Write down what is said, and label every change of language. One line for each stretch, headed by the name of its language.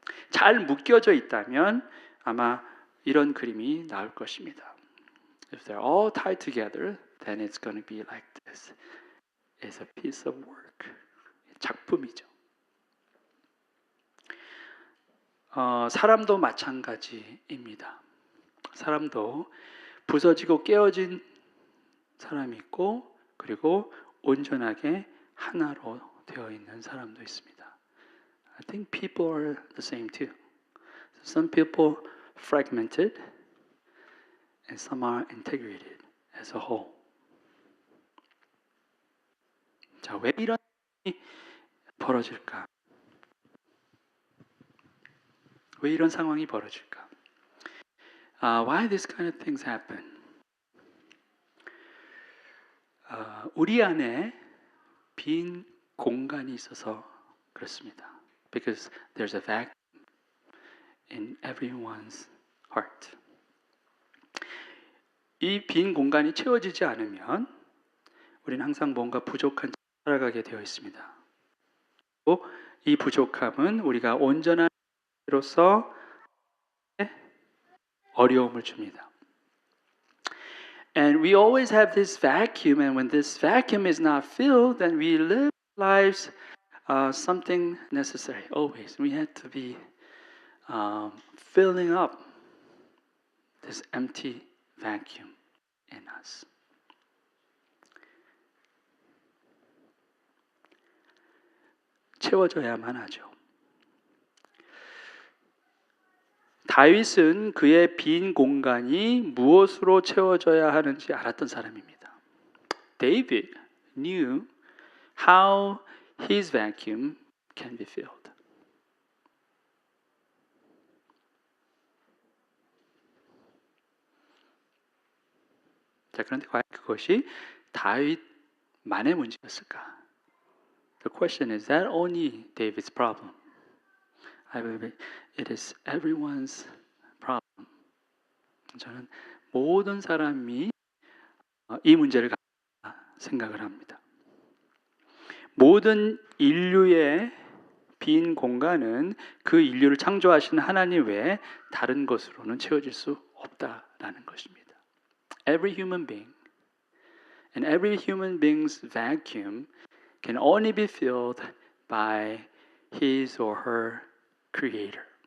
Korean: 잘 묶여져 있다면 아마 이런 그림이 나올 것입니다.
English: If they're all tied together, then it's going to be like this. It's a piece of work.
Korean: 작품이죠. 사람도 마찬가지입니다. 사람도 부서지고 깨어진 사람이 있고 그리고 온전하게 하나로 되어 있는 사람도 있습니다.
English: I think people are the same too. Some people fragmented and some are integrated as a whole.
Korean: 자, 왜 이런 일이 벌어질까? 왜 이런 상황이 벌어질까?
English: Why this kind of things happen?
Korean: 우리 안에 빈 공간이 있어서 그렇습니다.
English: Because there's a vacuum in everyone's heart.
Korean: 이 빈 공간이 채워지지 않으면 우리는 항상 뭔가 부족한 채 살아가게 되어 있습니다. 그리고 이 부족함은 우리가 온전한 로서 어려움을 줍니다.
English: And we always have this vacuum, and when this vacuum is not filled, then we live lives something necessary. Always, we have to be filling up this empty vacuum in us.
Korean: 채워져야만 하죠. 다윗은 그의 빈 공간이 무엇으로 채워져야 하는지 알았던 사람입니다.
English: David knew how his vacuum can be filled.
Korean: 자, 그런데 과연 그것이 다윗만의 문제였을까?
English: The question is that only David's problem? I believe it is everyone's problem.
Korean: 저는 모든 사람이 이 문제를 생각을 합니다. 모든 인류의 빈 공간은 그 인류를 창조하신 하나님 외에 다른 것으로는 채워질 수 없다라는 것입니다.
English: Every human being and every human being's vacuum can only be filled by his or her creator.